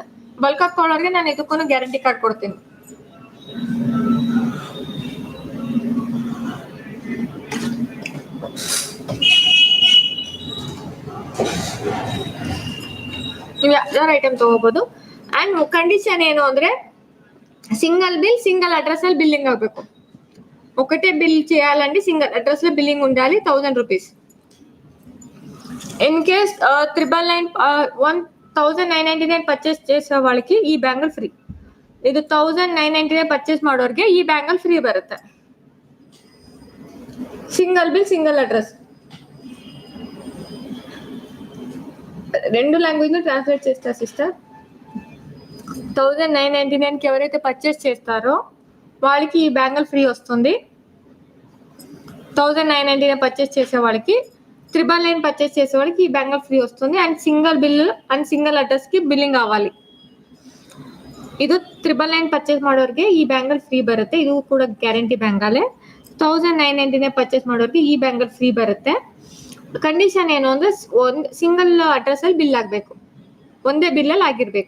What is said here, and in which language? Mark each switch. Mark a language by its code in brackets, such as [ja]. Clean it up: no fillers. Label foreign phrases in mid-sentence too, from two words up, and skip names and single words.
[kn] ಬಲ್ಕ್ ಹಾಕೊಳ್ಳೋರ್ಗೆ ನಾನು ಇದಕ್ಕೂ [en] guarantee card [kn] ಕೊಡ್ತೀನಿ. ನೀವು ಯಾವ್ದಾರು ಐಟಮ್ ತಗೋಬಹುದು. [en] and condition [kn] ಏನು ಅಂದ್ರೆ [en] single bill single address [kn] లో బిల్లింగ్ అవ్వಬೇಕು. [te] ఒకటే బిల్ చేయాలండి, [en] single address [te] లో బిల్లింగ్ ఉండాలి. 1000 రూపీస్. [en] in case 1999 purchase [te] చేసే వాళ్ళకి ఈ బ్యాంగల్ ఫ్రీ. [kn] ಇದು 1999 ಪರ್ಚೇಸ್ ಮಾಡೋರ್ಗೆ ಈ ಬ್ಯಾಂಗಲ್ ಫ್ರೀ ಬರುತ್ತೆ. [en] single bill single address. [te] రెండు లాంగ్వేజ్ లో ట్రాన్స్లేట్ చేస్తా సిస్టర్. 1999 కి ఎవరైతే పర్చేస్ చేస్తారో వాళ్ళకి ఈ బ్యాంగల్ ఫ్రీ వస్తుంది. 1999 పర్చేస్ చేసే వాళ్ళకి 999 పర్చేస్ చేసే వాళ్ళకి ఈ బ్యాంగల్ ఫ్రీ వస్తుంది. అండ్ [en] single bill and single address [te] కి ಬಿಲ್ಲಿಂಗ್ ಆవాలి. [kn] ಇದು 999 ಪರ್ಚೇಸ್ ಮಾಡೋರ್ಗೆ ಈ ಬ್ಯಾಂಗಲ್ ಫ್ರೀ ಬರುತ್ತೆ. ಇದು ಕೂಡ [en] guarantee bangle. [kn] 1999 ಪರ್ಚೇಸ್ ಮಾಡೋರ್ಗೆ ಈ ಬ್ಯಾಂಗಲ್ ಫ್ರೀ ಬರುತ್ತೆ. ಕಂಡೀಷನ್ ಏನು ಅಂದ್ರೆ ಒಂದು [en] single address [kn] ಅಲ್ಲಿ ಬಿಲ್ ಆಗಬೇಕು, ಒಂದೇ ಬಿಲ್ ಅಲ್ಲಿ ಆಗಿರ್ಬೇಕು.